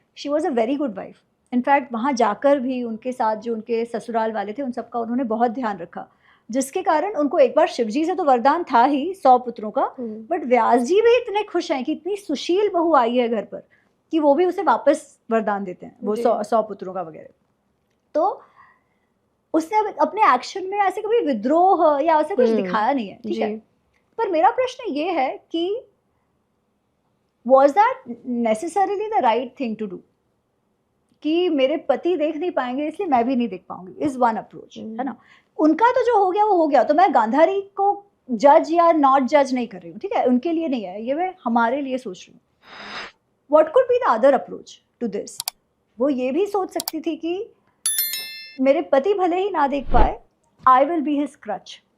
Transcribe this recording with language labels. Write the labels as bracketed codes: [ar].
[en] She was a very good wife. [hi] In fact वहाँ जाकर भी उनके साथ जो उनके ससुराल वाले थे उन सबका उन्होंने बहुत ध्यान रखा, जिसके कारण उनको एक बार शिवजी से तो वरदान था ही 100 पुत्रों का, बट व्यास जी भी इतने खुश हैं कि इतनी सुशील बहू आई है घर पर कि वो भी उसे वापस वरदान देते हैं, वो 100 पुत्रों का वगैरह। तो उसने अपने एक्शन में ऐसे कभी विद्रोह या ऐसे कुछ दिखाया नहीं है, ठीक है। पर मेरा प्रश्न ये है कि [en] was that necessarily the right thing to do? [hi] कि मेरे पति देख नहीं पाएंगे इसलिए मैं भी नहीं देख पाऊंगी, [en] is one approach, [hi] है ना। उनका तो जो हो गया वो हो गया, तो मैं गांधारी को जज या नॉट जज नहीं कर रही हूँ, ठीक है, उनके लिए नहीं है ये, मैं हमारे लिए सोच रही हूँ। [en] What could be the other approach to this? [hi] वो ये भी सोच सकती थी कि मेरे पति भले ही ना देख पाए, [en] I will be his crutch,